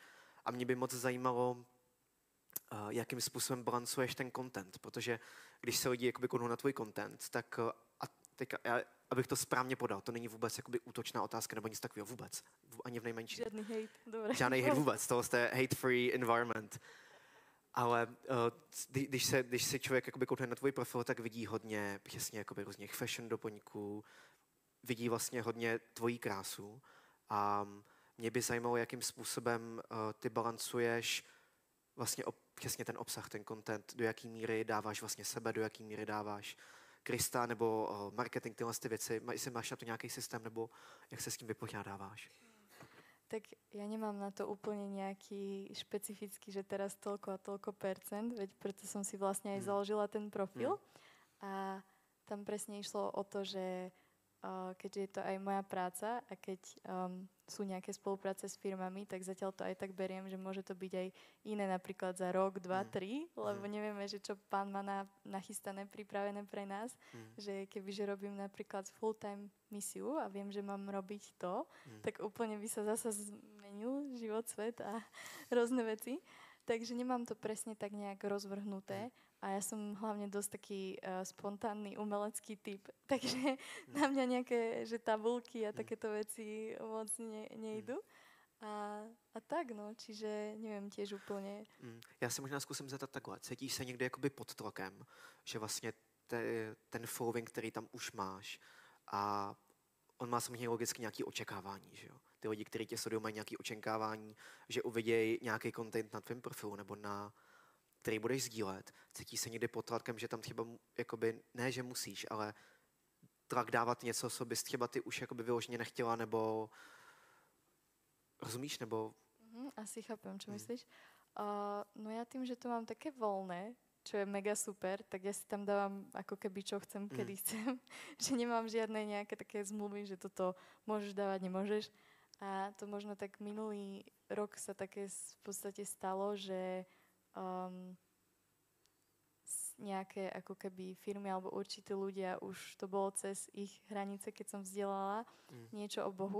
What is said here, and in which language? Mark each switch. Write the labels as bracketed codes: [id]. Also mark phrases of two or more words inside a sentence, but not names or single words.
[cs] A mě by moc zajímalo, jakým způsobem balancuješ ten content, protože když se lidi jakoby konou na tvůj content, tak abych to správně podal, to není vůbec jakoby útočná otázka nebo nic takového vůbec, ani v nejmenším. Žádný hate, dobré. Žádný hate vůbec, tohle je [en] hate-free environment. [cs] Ale když se člověk jakoby koukne na tvůj profil, tak vidí hodně přesně jakoby různých fashion doplňků, vidí vlastně hodně tvojí krásu a mě by zajímalo, jakým způsobem ty balancuješ vlastně přesně ten obsah, ten content, do jaký míry dáváš vlastně sebe, do jaký míry dáváš Krista nebo marketing, tyhle ty věci. Jestli máš na to nějaký systém, nebo jak se s tím vypořádáváš? [sk] Tak ja nemám na to úplne nejaký špecifický, že teraz toľko a toľko percent, veď preto som si vlastne aj založila ten profil. A tam presne išlo o to, že keďže je to aj moja práca a keď sú nejaké spolupráce s firmami, tak zatiaľ to aj tak beriem, že môže to byť aj iné napríklad za rok, 2, 3, lebo nevieme, že čo pán má nachystané, pripravené pre nás, že kebyže robím napríklad full-time misiu a viem, že mám robiť to, tak úplne by sa zasa zmenil život, svet a rôzne veci. Takže nemám to presne tak nejak rozvrhnuté a ja som hlavne dosť taký spontánny umelecký typ. Takže na mňa nejaké že tabulky a takéto veci moc nejdu. A tak, no, čiže neviem tiež úplne. [cs] Já se možná zkusím zeptat takhle. Cítíš se někdy jakoby pod tlakem, že vlastně ten following, který tam už máš a on má samozřejmě logicky nějaké očekávání, že jo? Ty lidi, kteří tě sledují, mají nějaké očekávání, že uvidějí nějaký content na tvém profilu nebo který budeš sdílet. Cítíš se někdy pod tlakem, že tam třeba jakoby, ne, že musíš, ale tlak dávat něco, co bys třeba ty už jakoby vyloženě nechtěla, nebo rozumíš, nebo... [sk] Asi chápem, čo myslíš. No ja tým, že to mám také voľné, čo je mega super, tak ja si tam dávam ako keby čo chcem, kedy chcem. Že nemám žiadne nejaké také zmluvy, že toto môžeš dávať, nemôžeš. A to možno tak minulý rok sa také v podstate stalo, že nejaké ako keby firmy alebo určití ľudia, už to bolo cez ich hranice, keď som vzdelala niečo o Bohu.